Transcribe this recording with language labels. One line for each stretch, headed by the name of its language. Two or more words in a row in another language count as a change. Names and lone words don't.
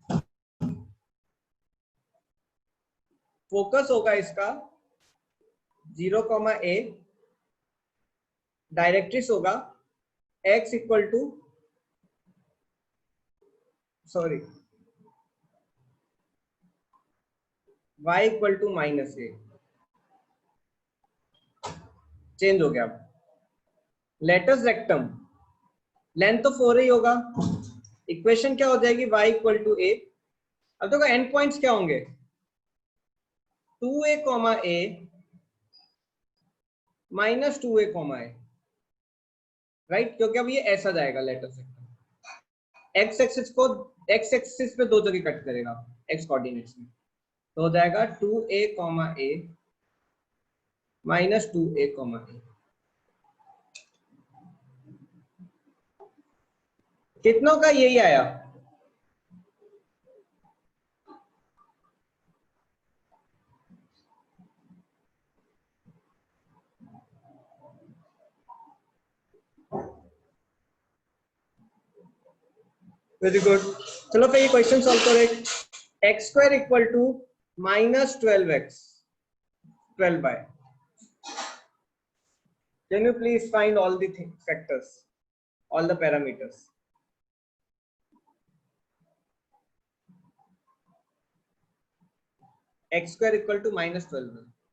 Hindi: फोकस होगा इसका 0,a, डायरेक्ट्रिक्स होगा
English: x equal to, sorry, y equal to -a,
Hindi: चेंज हो गया। अब
English: latus rectum,
Hindi: लेंथ तो 4 ही होगा, इक्वेशन क्या हो जाएगी,
English: y equal to a.
Hindi: अब देखो
English: end points
Hindi: क्या होंगे, 2a, a माइनस 2a, a, राइट, क्योंकि अब ये ऐसा जाएगा
English: latus rectum. x axis
Hindi: पे दो जगह कट करेगा
English: x coordinates
Hindi: में, तो हो जाएगा 2a, a माइनस 2a, a। कितनों का यही आया,
English: very good.
Hindi: चलो फिर ये
English: question solve
Hindi: करें।
English: x square equal to minus 12x, 12 by, can you please find all the factors, all the parameters? X square equal to minus 12.